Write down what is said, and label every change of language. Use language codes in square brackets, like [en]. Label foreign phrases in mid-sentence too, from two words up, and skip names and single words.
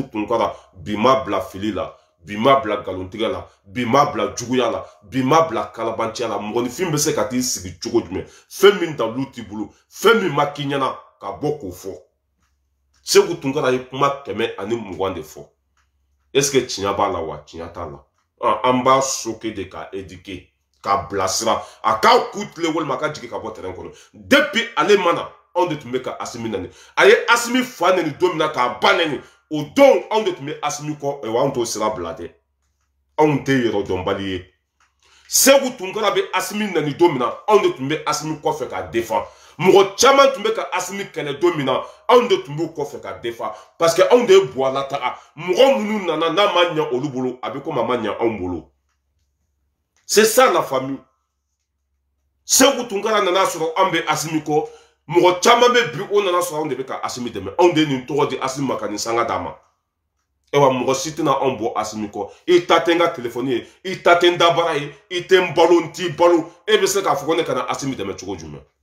[bm] Tunkara bi ma bila fili la bi ma bila nkalontigɛ la bi ma bila juguya la bi ma bila kalabanciya la mɔgɔninfin bɛ se ka t'i sigi cogo jumɛn fɛn min dawulu t'i bolo fɛn min ma k'i ɲɛna ka bɔ k'o fɔ Segu Tunkara ye kuma 120 de fɔ [fr] est-ce que [bm] tiɲɛ b'a la wa tiɲɛ t'a la an b'a soke de ka éduquer k'a bilasira a k'a ku tile walima a ka jigin ka bɔ terrain kɔnɔ depuis ale mana anw de tun bɛ ka Asimi nani a ye Asimi fa neni don min na k'a ba neni o don anw de tun bɛ Asimi kɔ anw t'o sira bila dɛ anw tɛ yɛrɛ dɔnbali ye Segu Tunkara bɛ Asimi nani don min na anw de tun bɛ Asimi kɔfɛ k'a défend mɔgɔ caman tun bɛ ka Asimi kɛlɛ don min na anw de tun b'u kɔfɛ k'a défend [fr] parce que [bm] anw de ye Bouala taga mɔgɔ minnu nana n'a ma ɲɛ olu bolo a bɛ komi a ma ɲɛ anw bolo [fr] c'est ça la famille [bm] Segu Tunkara nana sɔrɔ anw bɛ Asimi kɔ mɔgɔ caman bɛ bi o nana sɔrɔ anw de bɛ ka Asimi dɛmɛ anw de ye nin tɔgɔ di Asimi ma ka nin sanga d'a ma ewa mɔgɔ si tɛna anw bɔ Asimi kɔ i ta tɛ n ka telefɔni ye i ta tɛ n dabara ye i tɛ n balo n t'i balo e bɛ se k'a fɔ ko ne kana Asimi dɛmɛ cogo jumɛn